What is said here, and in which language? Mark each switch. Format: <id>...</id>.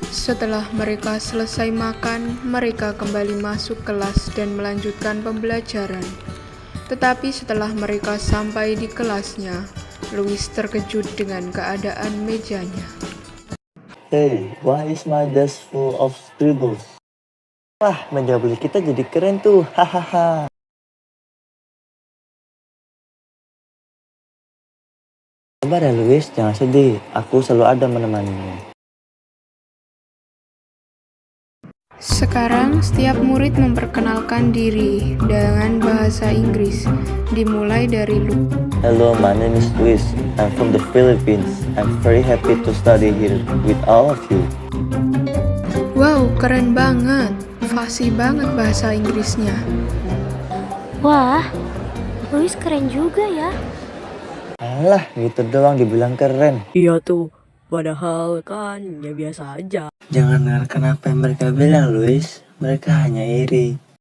<id>Setelah mereka selesai makan, mereka kembali masuk kelas dan melanjutkan pembelajaran. Tetapi setelah mereka sampai di kelasnya, Luis terkejut dengan keadaan mejanya.</id> <en>Hey, why is my desk full of scribbles?</en> <id>Wah, meja beli kita jadi keren tuh, hahaha. Sabar ya Luis, jangan sedih, aku selalu ada menemanimu. Sekarang setiap murid memperkenalkan diri dengan bahasa Inggris, dimulai dari Lu.</id> <en>Hello, my name is Luis. I'm from the Philippines. I'm very happy to study here with all of you.</en> <id>Wow, keren banget, fasih banget bahasa Inggrisnya. Wah, Luis keren juga ya. Alah, gitu doang dibilang keren. Iya tuh, padahal kan ya biasa aja. Jangan dengarkan apa yang mereka bilang, Luis. Mereka hanya iri.</id>